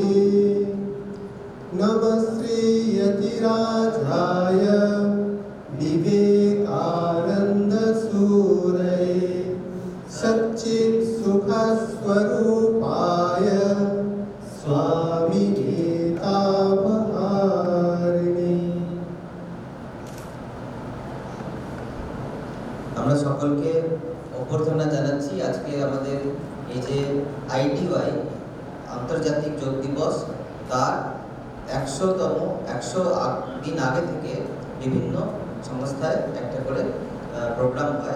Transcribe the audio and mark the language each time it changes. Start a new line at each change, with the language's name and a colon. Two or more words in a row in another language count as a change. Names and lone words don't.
Sanskrit: नमस्ते यतिराजाय विवेकानंद सूरये सच्चित् सुख स्वरूपाय स्वामिने तापहारिणे।
Bangla: আমরা সকলকে অভ্যর্থনা জানাচ্ছি। আজকে আমাদের এই যে আইডিওয়াই আন্তর্জাতিক যোগ দিবস, তার 100 দিন আগে থেকে বিভিন্ন সংস্থায় একটা করে প্রোগ্রাম হয়।